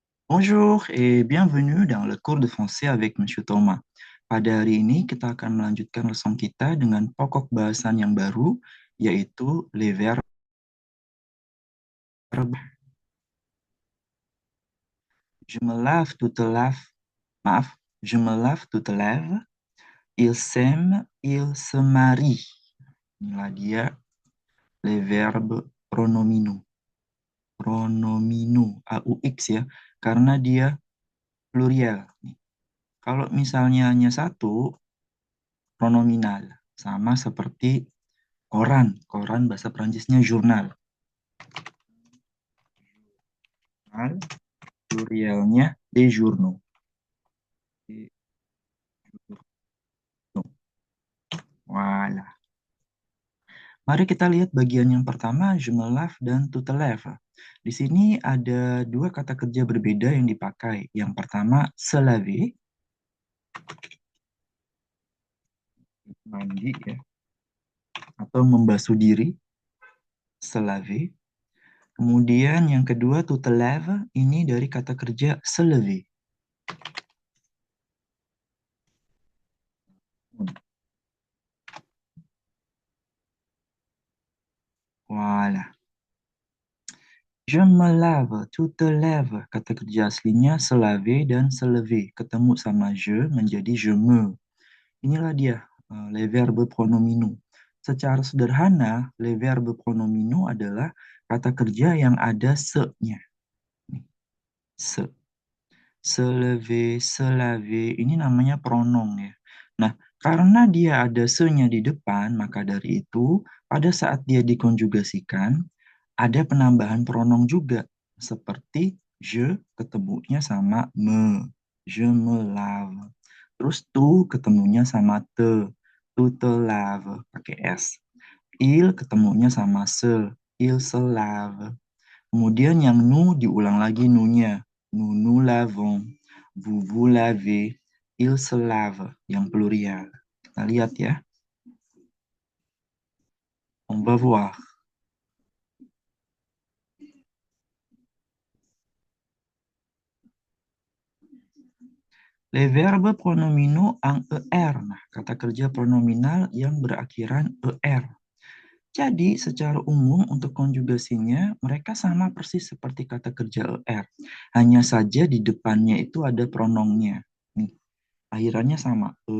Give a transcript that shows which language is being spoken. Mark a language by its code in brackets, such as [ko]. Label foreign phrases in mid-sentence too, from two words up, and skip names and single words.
[fr] Bonjour et bienvenue dans le cours de français avec Monsieur Thomas. [id] Pada hari ini kita akan melanjutkan leson kita dengan pokok bahasan yang baru, yaitu [fr] les verbes. Je me lave, tu te laves. Maaf, je me lave, tu te lèves. Il s'aime, il se marie. [id] Inilah dia [fr] les verbes pronominaux. [id] Pronominaux, AUX ya, karena dia plurial. Kalau misalnya hanya satu, pronominal. Sama seperti koran. Koran bahasa Perancisnya journal. [fr] Journal, plurialnya des journaux. Voilà. [id] Mari kita lihat bagian yang pertama, [fr] je me lave dan tu te lèves. [id] Di sini ada dua kata kerja berbeda yang dipakai. Yang pertama, [fr] se laver, [id] mandi ya, atau membasuh diri, [fr] se laver. [id] Kemudian yang kedua, [fr] tu te lèves, [id] ini dari kata kerja [fr] se lever. Voilà. Je me lave, tu te lèves. [id] Kata kerja aslinya [fr] se laver [id] dan [fr] se lever. [id] Ketemu sama je menjadi [fr] je me. [id] Inilah dia, [fr] les verbes pronominaux. [id] Secara sederhana, [fr] les verbes pronominaux [id] adalah kata kerja yang ada se-nya. [fr] Se. Se lever, se laver, [id] ini namanya pronom ya. Nah, karena dia ada se-nya di depan, maka dari itu, pada saat dia dikonjugasikan, ada penambahan pronom juga. Seperti je ketemunya sama me. [fr] Je me lave. [id] Terus tu ketemunya sama te. [fr] Tu te lave. [id] Pakai S. Il ketemunya sama se. [fr] Il se lave. [id] Kemudian yang nu diulang lagi nu-nya. [fr] Nous lavons. Vous lavez. Il se lave. [id] Yang plurial. Kita lihat ya. [fr] On va voir. Les verbes pronominaux en ER. [id] Nah, kata kerja pronominal yang berakhiran ER. Jadi, secara umum untuk konjugasinya, mereka sama persis seperti kata kerja ER. Hanya saja di depannya itu ada pronomnya. Nih, akhirannya sama.